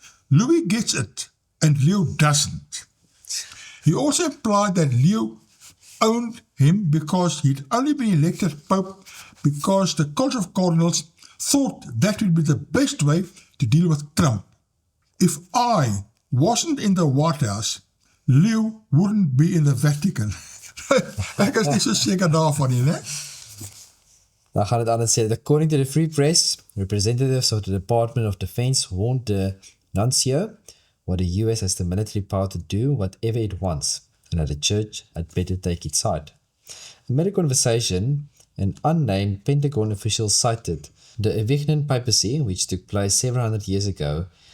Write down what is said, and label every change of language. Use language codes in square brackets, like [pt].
[en] Louis gets it, and Leo doesn't. He also implied that Leo owned him because he'd only been elected Pope because the College of Cardinals thought that would be the best way to deal with Trump. If I wasn't in the White House, Leo wouldn't be in the Vatican. [af] Ek is nie so seker daarvan nie, né? Dan gaan het aan het sê, [en] according to the Free Press, representatives of the Department of Defense warned the nuncio what the US has the military power to do whatever it wants, and that the church had better take its side. In a conversation, an unnamed Pentagon official cited the Avignon papacy, which took place several hundred years ago.